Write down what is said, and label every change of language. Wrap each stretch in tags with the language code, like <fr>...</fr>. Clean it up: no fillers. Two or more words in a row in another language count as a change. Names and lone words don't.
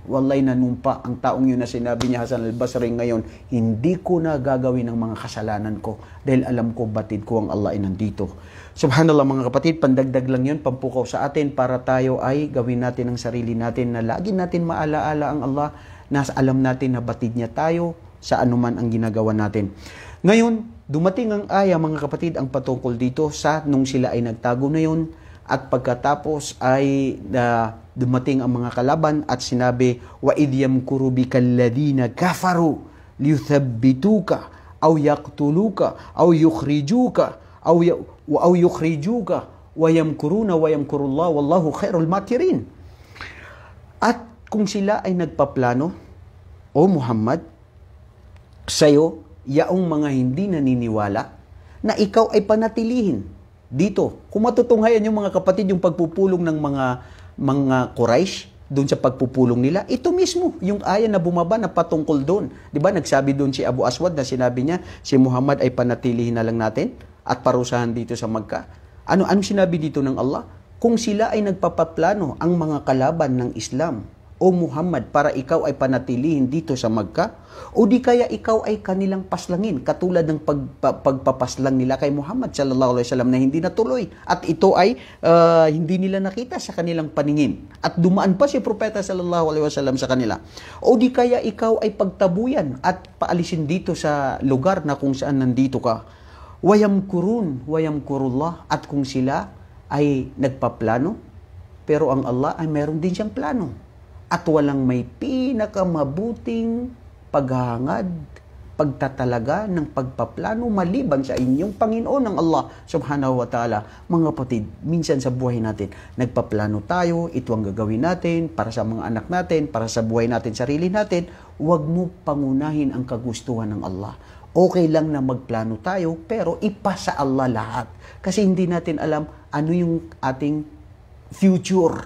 <tl>Wallahi, nanumpa ang taong yun na sinabi niya Hasan al-Basri ngayon, "Hindi ko na gagawin ang mga kasalanan ko dahil alam ko batid ko ang Allah ay nandito." Subhanallah mga kapatid, pandagdag lang yun, pampukaw sa atin para tayo ay gawin natin ang sarili natin na lagi natin maalaala ang Allah, na alam natin na batid niya tayo sa anuman ang ginagawa natin. Ngayon, dumating ang aya mga kapatid ang patungkol dito sa nung sila ay nagtago na yun, at pagkatapos ay dumating ang mga kalaban at sinabi,</tl> <ar>"وإذ يمكر بك الذين كفروا ليثبتوك أو يقتلوك أو يخرجوك أو يخرجوك ويمكرون ويمكر الله والله خير الماكرين."</ar> <tl>At kung sila ay nagpaplano, "O Muhammad, sa'yo, yaong mga hindi naniniwala, na ikaw ay panatilihin dito." Kung matutunghayan yung mga kapatid, yung pagpupulong ng mga Quraysh, doon sa pagpupulong nila, ito mismo, yung aya na bumaba na patungkol doon. Diba, nagsabi doon si Abu Aswad na sinabi niya, si Muhammad ay panatilihin na lang natin at parusahan dito sa Makkah. Ano sinabi dito ng Allah? Kung sila ay nagpapaplano, ang mga kalaban ng Islam, "O Muhammad, para ikaw ay panatilihin dito sa Makkah, o di kaya ikaw ay kanilang paslangin, katulad ng pagpapaslang nila kay Muhammad</tl> <ar>صلى الله عليه وسلم</ar> <tl>na hindi natuloy, at ito ay hindi nila nakita sa kanilang paningin, at dumaan pa si Propeta</tl> <ar>صلى الله عليه وسلم</ar> <tl>sa kanila. O di kaya ikaw ay pagtabuyan at paalisin dito sa lugar na kung saan nandito ka. wayamkurullah, at kung sila ay nagpaplano, pero ang Allah ay meron din siyang plano. At walang may pinakamabuting paghahangad, pagtatalaga ng pagpaplano maliban sa inyong Panginoon ng Allah</tl> <ar>سبحانه وتعالى.</ar> <tl>Mga kapatid, minsan sa buhay natin, nagpaplano tayo, ito ang gagawin natin para sa mga anak natin, para sa buhay natin, sarili natin. Huwag mo pangunahin ang kagustuhan ng Allah. Okay lang na magplano tayo, pero ipasa Allah lahat. Kasi hindi natin alam ano yung ating future.</tl>